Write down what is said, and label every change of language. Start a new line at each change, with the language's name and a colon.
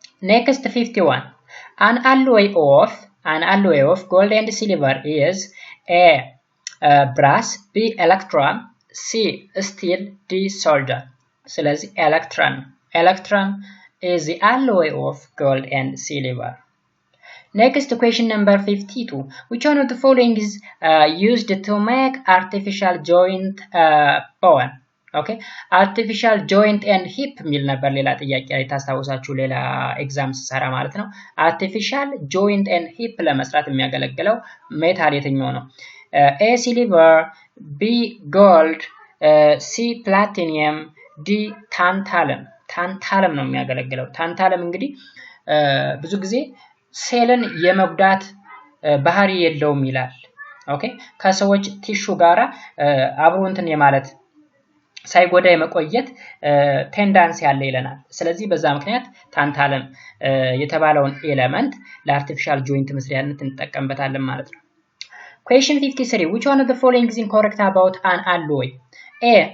English: next 51 an alloy of gold and silver is A brass B electrum C steel D solder
Amharic: ስለዚህ
English: electrum is the alloy of gold and silver Next question number 52. Which one of the following is used to make artificial joint bone?
Amharic: Okay,
English: artificial joint and hip
Amharic: ሚል ነበር ሌላ ጥያቄ ላይ ታስታውሳችሁ ሌላ ኤግዛም ሰራ ማለት ነው። artificial joint and hip ለመስራት የሚያገለግለው ሜታል የትኛው ነው?
English: A silver, B gold, C platinum, D tantalum.
Amharic: ታንታለም ነው የሚያገለግለው። ታንታለም እንግዲህ ብዙ ጊዜ ሴልን የመጉዳት ባህሪ የለውም ይላል። ኦኬ ከሰዎች ቲሹ ጋራ አብሮ እንትን የማለት ሳይጎዳ የመቆየት ቴንዳንስ ያለ ይለናል። ስለዚህ በዛ ምክንያት ታንታለም የተባለውን ኤሌመንት ለአርቲፊሻል ጆይንት መስሪያነት እንጠቀምበታለን ማለት ነው።
English: Question 53. Which one of the following is incorrect about an alloy? A.